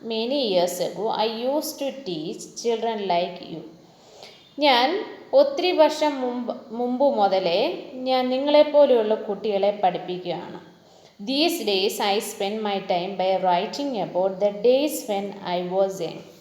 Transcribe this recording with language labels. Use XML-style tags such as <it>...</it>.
<en>Many years ago, I used to teach children like you.</en> <ml>ഞാൻ ഒത്തിരി വർഷം മുമ്പ് മുതലേ ഞാൻ നിങ്ങളെപ്പോലെയുള്ള കുട്ടികളെ പഠിപ്പിക്കുകയാണ്.</ml> <en>These days, I spend my time by writing about the days when I was young.</en>